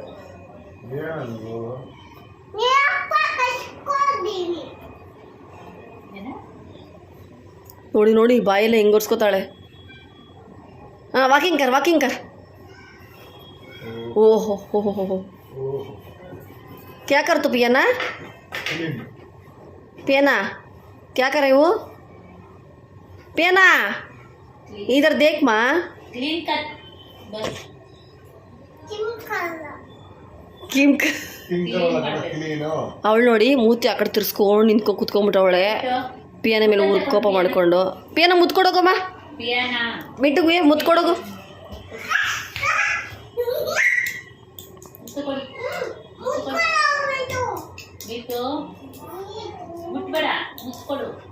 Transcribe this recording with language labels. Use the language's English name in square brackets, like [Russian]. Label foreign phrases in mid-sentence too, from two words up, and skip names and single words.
[Kannada] ಏನದು ನೀರಪ್ಪ ಕೈಸ್ಕೊಂಡಿನಿ. ನೋಡಿ ಬಾಯೆಲ್ಲ ಹೆಂಗೆ ಒರೆಸ್ಕೊತಾಳೆ. ವಾಕಿಂಗ್ ಕರ್. ಓಹೋ ಹೋ ಹೋ ಹೋ. [Hindi] क्या कर तू पियाना क्या कर रहे हो? पियाना इधर देख माँ. क्लीन कर बस. [Kannada] ಅವಳು ನೋಡಿ ಮೂತಿ ಆ ಕಡೆ ತಿರ್ಸ್ಕೊಂಡು ಕುತ್ಕೊಂಡ್ಬಿಟ್ಟವಳೆ. ಪಿಯಾನ ಮೇಲೆ ಕೋಪ ಮಾಡ್ಕೊಂಡು. ಪಿಯಾನ ಮುತ್ಕೊಡೋಗಮ್ಮ. पियाना ಮಿಟ್ಟುಗೆ ಮುತ್ಕೊಡೋಗು. ಬಿಟ್ಟು ಮುಟ್ಬೇಡ, ಮುಚ್ಕೊಡು.